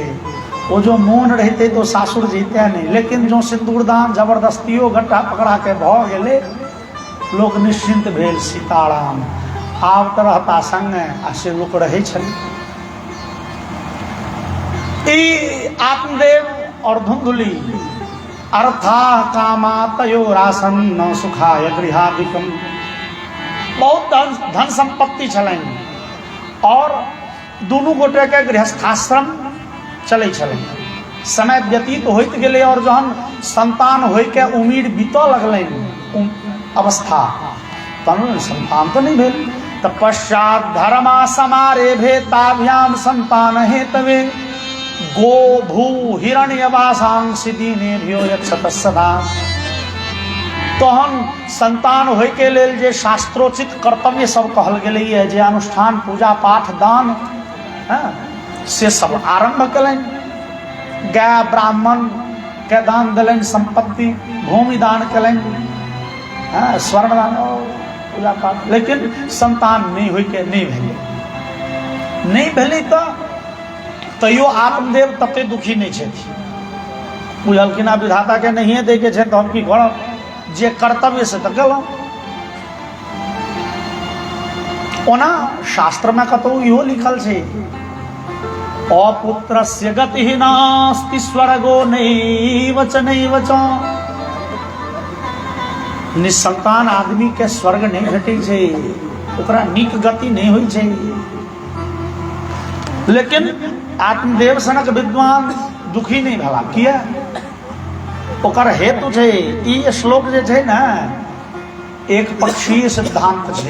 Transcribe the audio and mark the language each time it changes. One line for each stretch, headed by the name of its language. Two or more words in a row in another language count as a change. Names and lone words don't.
Maithili: वो जो मोन रहते तो सासुर जीते नहीं। लेकिन जो सिंदूरदान जबरदस्तियों गट्टा पकड़ा के भ गेलै, लोक निश्चिंत भेल। सीताराम आब तऽ रहता संगे आ से लोक रहै छलै। ई आत्मदेव और धुंधुली
Sanskrit: अर्था कामा तयोरासन्न सुखाय गृहाधिकम।
Maithili: बहुत धन संपत्ति छलनि और दुनू गोटे के गृहस्थाश्रम चलै छलनि। समय व्यतीत होइत गेलै और जहन संतान होय के उम्मीद बीतऽ लगलनि अवस्था, तहन संतान तो नहीं भेल।
Sanskrit: तपश्चात धर्मा समारेभे ताभ्याम संतान हेतवे गो भू हिरण्यवासांसि दीनेभ्यो यच्छत सदा।
Maithili: तहन संतान होय के लेल जे शास्त्रोचित कर्तव्य सब कहल गेलै, जे अनुष्ठान पूजा पाठ दान से सब आरंभ कलनि। गाय ब्राह्मण के दान दिलनि, संपत्ति भूमि दान कलनि, स्वर्ण दान पूजा पाठ। लेकिन संतान नहीं होय के नहीं भेलै। नहीं भेलै तो तैयो आत्मदेव तते दुखी नहीं छथि। बुझलखिन विधाता के नहीं दे के छै तो हम की करब, जे कर्तव्य से तो केलहुँ। ओना शास्त्र में कतौ इहो लिखल छै,
Sanskrit: अपुत्रस्य गतिः नास्ति स्वर्गो नैव च नैव च।
Maithili: निसंतान आदमी के स्वर्ग नहीं भेटै छै, ओकरा नीक गति नहीं होइ छै। लेकिन आत्मदेव सनक विद्वान दुखी नहीं भेला, किया? ओकर हेतु छै। ई श्लोक जे छै ना, एक पक्षीय सिद्धांत छै।